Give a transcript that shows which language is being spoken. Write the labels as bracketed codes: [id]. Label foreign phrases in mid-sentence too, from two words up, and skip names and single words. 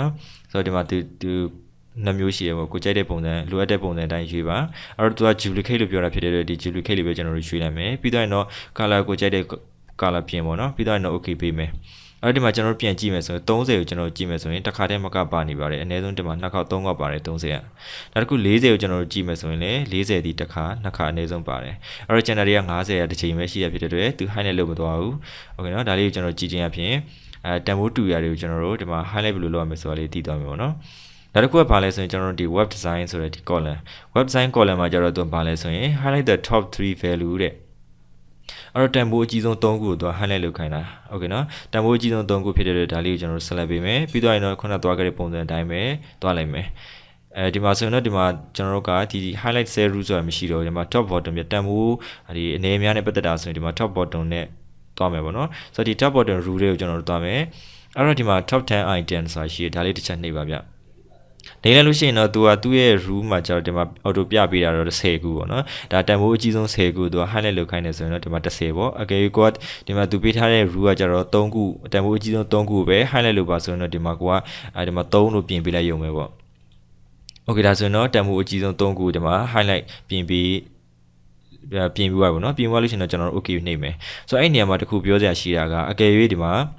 [my] နော်ဆိုတော့ဒီမှာသူနှစ်မျိုးရှိရပေါ့ကိုကြိုက်တဲ့ပုံစံလိုအပ်တဲ့ပုံစံအတိုင်းရွေးပါအဲ့တော့သူက duplicate လို့ပြောတာဖြစ်တဲ့အတွက်ဒီ duplicate လေးပဲကျွန်တော်တို့ရွေးလိုက်မယ်ပြီးတော့ရင်တော့ color ကိုကြိုက်တဲ့ color ပြင်ပေါ့နော်ပြီးတော့ရင်တော့ okay ပေးမယ်အဲ့ဒီမှာကျွန်တော်တို့ပြန်ကြည့်မယ်ဆိုရင်30ကိုကျွန်တော်တို့ကြည့်မယ်ဆိုရင်တစ်ခါတည်းမကပါနေပါတယ်အနည်းဆုံးဒီမှာ2ခေါက်3ခေါက်ပါတယ်30ကနောက်တစ်ခု40 ကိုကျွန်တော်တို့ကြည့်မယ်ဆိုရင်လည်း40ဒီတစ်ခါ2ခါအနည်းဆုံးပါတယ်အဲ့တော့ channel တွေက50ရာတစ်ချိန်ပဲရှိရဖြစ်တဲ့အတွက်သူ highlight လုပ်မသွားဘူး [th] โอเคเนาะ [my] ဒါလေးကိုကျွန်တော်ကြည့်ခြင်းအပြင်တန်ဖိုးတူရာတွေကိုကျွန်တော်တို့ဒီမှာ highlight ဘယ်လိုလုပ်ရမလဲဆိုတာလေးသိသွားမယ်ပေါ့နော်နောက်တစ်ခုကဘာလဲဆိုရင်ကျွန်တော်တို့ဒီ [en] web design [my] ဆိုတဲ့ဒီ [en] column web design column [my] မှာကျတော့သူဘာလဲဆိုရင် [en] highlight the top 3 value [my] တဲ့အဲ့တော့တန်ဖိုးအကြီးဆုံး3ခုကိုသူ highlight လုပ်ခိုင်းတာ [th] โอเคเนาะ [my] တန်ဖိုးအကြီးဆုံး3ခုဖြစ်တဲ့အတွက်ဒါလေးကိုကျွန်တော်တို့ select ပေးမယ်ပြီးတော့ရင်တော့ခုနသွားခဲ့တဲ့ပုံစံအတိုင်းပဲသွားလိုက်မယ် ဒီမှာဆိုရင်တော့ဒီမှာကျွန်တော်တို့ကဒီ [en] highlight cell rule [my] ဆိုတာမရှိတော့ဒီမှာ [en] top bottom [my] ပြတန်ဖိုးဒီအနေအများနဲ့ပတ်သက်တာဆိုရင်ဒီမှာ [en] top bottom [my] နဲ့သွားမယ်ပေါ့နော်ဆိုတော့ဒီ [en] top bottom rule [my] တွေကိုကျွန်တော်တို့သွားမယ်အဲ့တော့ဒီမှာ [en] top 10 item [my] ဆိုတာရှိတယ်ဒါလေးတစ်ချက်နှိပ်ပါဗျနေလိုက်လို့ရှိရင်တော့သူကသူ့ရဲ့ rule မှာကျတော့ဒီမှာ auto ပြပေးတာတော့10ခုပေါ့နော်ဒါတန်ဖိုးအကြီးဆုံး10ခုသူက highlight လုပ်ခိုင်းနေဆိုရင်တော့ဒီမှာ10ပေါ့အကယ်၍ကိုကဒီမှာသူပေးထားတဲ့ rule ကကျတော့3ခုတန်ဖိုးအကြီးဆုံး3ခုပဲ highlight လုပ်ပါဆိုရင်တော့ဒီမှာကိုကဒီမှာ3လို့ပြင်ပေးလိုက်ရုံပဲပေါ့โอเคဒါဆိုရင်တော့တန်ဖိုးအကြီးဆုံး3ခုဒီမှာ highlight ပြင်ပြီးသွားပါတော့ပြင်သွားလို့ရှိရင်တော့ကျွန်တော်တို့ okay နှိပ်မယ်ဆိုတော့အဲ့နေရာမှာတခုပြောစရာရှိတာကအကယ်၍ဒီမှာ